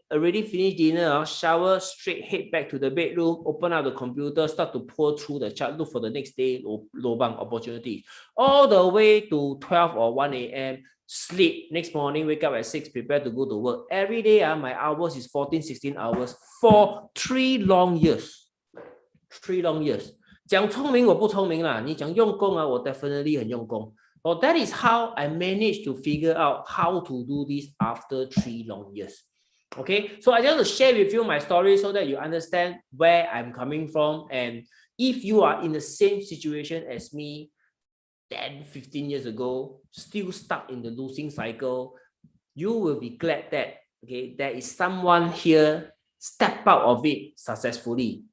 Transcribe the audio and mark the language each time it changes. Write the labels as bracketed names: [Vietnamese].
[English] already finished dinner, shower, straight head back to the bedroom, open up the computer, start to pour through the chart, look for the next day lobang opportunities. All the way to 12 or 1 a.m., sleep. Next morning, wake up at 6, prepare to go to work. Every day, my hours is 14, 16 hours for 3 long years. 3 long years. [Chinese] 讲聪明我不聪明啦，你讲用功我 definitely 很用功。 [English] So that is how I managed to figure out how to do this after 3 long years. Okay, so I just want to share with you my story so that you understand where I'm coming from, and if you are in the same situation as me 10, 15 years ago, still stuck in the losing cycle, you will be glad that there is someone here step out of it successfully.